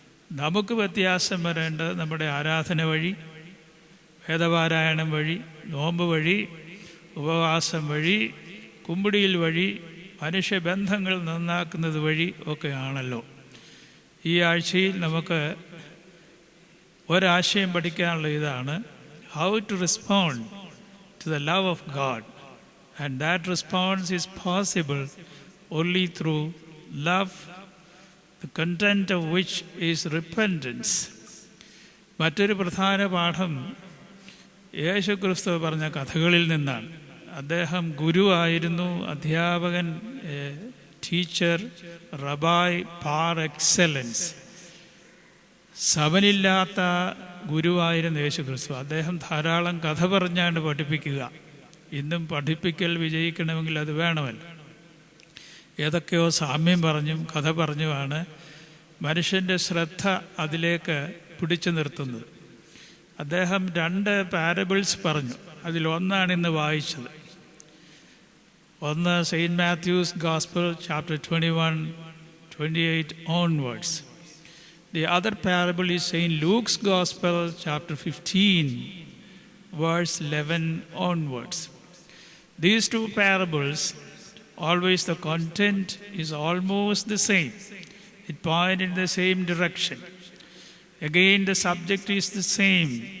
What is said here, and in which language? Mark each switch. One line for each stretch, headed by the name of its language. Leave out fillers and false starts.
Malayalam: നമുക്ക് വ്യത്യാസം വരേണ്ടത് നമ്മുടെ ആരാധന വഴി, വേദപാരായണം വഴി, നോമ്പ് വഴി, ഉപവാസം വഴി, കുമ്പിടിയിൽ വഴി, മനുഷ്യബന്ധങ്ങൾ നന്നാക്കുന്നത് വഴി ഒക്കെ ആണല്ലോ. ഈ ആഴ്ചയിൽ നമുക്ക് ഒരാശയം പഠിക്കാനുള്ള ഇതാണ്
English: How to respond to the love of God. And that response is possible only through love, the content of which is repentance.
Malayalam: മറ്റൊരു പ്രധാന പാഠം യേശുക്രിസ്തു പറഞ്ഞ കഥകളിൽ നിന്നാണ്. അദ്ദേഹം ഗുരുവായിരുന്നു, അധ്യാപകൻ, ടീച്ചർ, റബായ് പാർ എക്സലൻസ്. സമനില്ലാത്ത ഗുരുവായിരുന്നു യേശുക്രിസ്തു. അദ്ദേഹം ധാരാളം കഥ പറഞ്ഞാണ് പഠിപ്പിക്കുക. ഇന്നും പഠിപ്പിക്കൽ വിജയിക്കണമെങ്കിൽ അത് വേണമല്ലോ. ഏതൊക്കെയോ സാമ്യം പറഞ്ഞും കഥ പറഞ്ഞുമാണ് മനുഷ്യൻ്റെ ശ്രദ്ധ അതിലേക്ക് പിടിച്ചു നിർത്തുന്നത്. അദ്ദേഹം 2 പാരബിൾസ് പറഞ്ഞു. അതിലൊന്നാണ് ഇന്ന് വായിച്ചത്. ഒന്ന്
English: Saint Matthew's gospel chapter 21:28 onwards. The other parable is Saint Luke's Gospel chapter 15 verse 11 onwards. These 2 parables, always the content is almost the same. It points in the same direction. Again, the subject is the same.